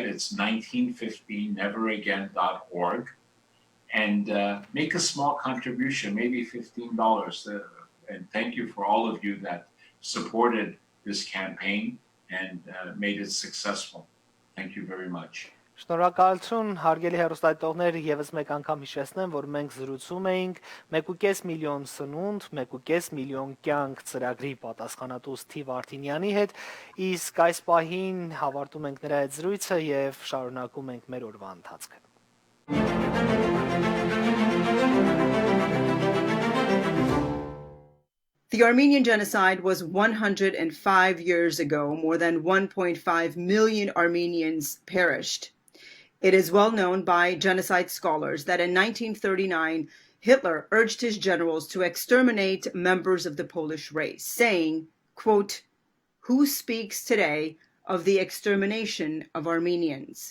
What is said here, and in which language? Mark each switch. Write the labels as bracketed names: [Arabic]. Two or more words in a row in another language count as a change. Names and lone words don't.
[English] It's 1915neveragain.org, and make a small contribution, maybe $15. And thank you for all of you that supported this campaign and made it successful. Thank you very much. [Armenian] Շնորհակալություն, հարգելի հեռուստադիտողներ, եւս մեկ անգամ հիշեցնեմ, որ մենք զրուցում էինք 1.5 միլիոն սնունդ, 1.5 միլիոն կյանք ծրագրի պատասխանատու Սթիվ Արտինյանի հետ, իսկ այս պահին հավարտում ենք նրա հետ զրույցը եւ շարունակում ենք մեր օրվա ընթացքը։ [English] The Armenian Genocide was 105 years ago. More than 1.5 million Armenians perished. It is well known by genocide scholars that in 1939, Hitler urged his generals to exterminate members of the Polish race, saying, quote, "Who speaks today of the extermination of Armenians?"